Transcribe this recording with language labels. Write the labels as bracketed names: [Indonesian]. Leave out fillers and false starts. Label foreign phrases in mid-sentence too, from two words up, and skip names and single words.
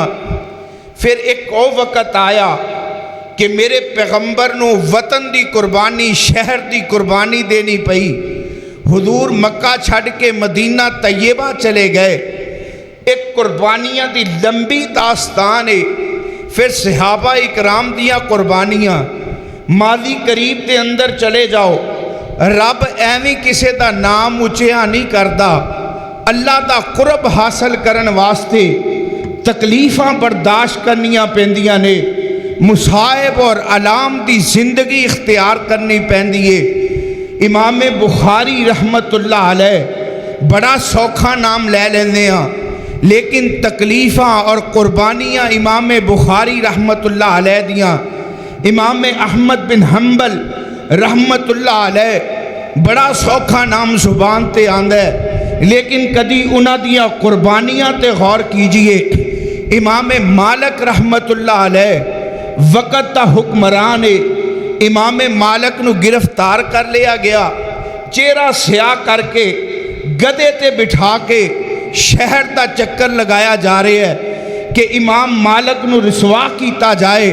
[Punjabi] فیر اک ہور وقت آیا کہ میرے پیغمبر نوں وطن دی قربانی، شہر دی قربانی دینی پئی. حضور مکہ چھڈ کے مدینہ طیبہ چلے گئے. اک قربانیاں دی لمبی داستان ہے. فیر صحابہ اکرام دیاں قربانیاں. [Urdu] مادی قریب کے اندر چلے جاؤ، رب ایویں کسی کا نام اچیا نہیں کرتا. [Punjabi] اللہ کا قرب حاصل کرن واسطے تکلیفاں برداشت کرنیاں پیندیاں نے، مصائب اور آلام دی زندگی اختیار کرنی پیندی ہے. امام بخاری رحمۃ اللہ علیہ بڑا سوکھا ناں لے لیندے ہاں، لیکن تکلیفاں اور قربانیاں امام بخاری رحمۃ اللہ علیہ دیاں، امام احمد بن حنبل رحمۃ اللہ علیہ بڑا سوکھا ناں زبان تے آندا ہے. لیکن کدی انہاں دیاں قربانیاں تے غور کیجیے. امام مالک رحمۃ اللہ علیہ وقت دا حکمران ہے. امام مالک نوں گرفتار کر لیا گیا، چہرہ سیاہ کر کے گدھے تے بٹھا کے [Urdu] شہر کا چکر لگایا جا رہا ہے [Punjabi] کہ امام مالک نوں رسوا کیا جائے.